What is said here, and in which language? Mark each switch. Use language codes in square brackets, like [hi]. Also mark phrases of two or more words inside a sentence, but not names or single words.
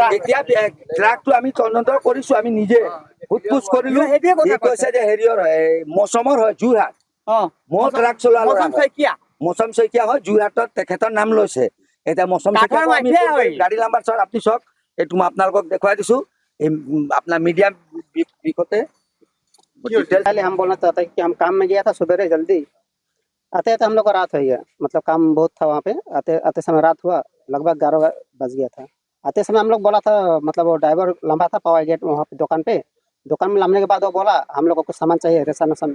[as] এতিয়া ট্ৰাকটো আমি তদন্ত কৰিছো, আমি নিজে সোধ-পোছ কৰিলো। সি কৈছে যে হেৰিয়ৰ হয়, মৌচমৰ হয়, যোৰহাট। মই ট্ৰাক চলোৱা ল'ৰা হয়, মৌচম শইকীয়া হয়, যোৰহাটত তেখেতৰ নাম লৈছে। এতিয়া মৌচম শইকীয়াক আমি গাড়ী নাম্বাৰ চাওক, আপুনি চাওক, এইটো মই আপোনালোকক দেখুৱাই দিছো। এই আপোনাৰ মিডিয়া বিষয়তে [hi] पहले हम बोलना चाहते हैं कि हम काम में गया था सवेरे जल्दी, आते आते हम लोग को रात हो गया। मतलब काम बहुत था वहाँ पे, आते आते समय रात हुआ, लगभग 11 बज गया था। आते समय हम लोग बोला था, मतलब वो ड्राइवर लंबा था पावर गेट वहाँ पे दुकान में लाने के बाद वो बोला हम लोग को कुछ सामान चाहिए, रेशन वेशन।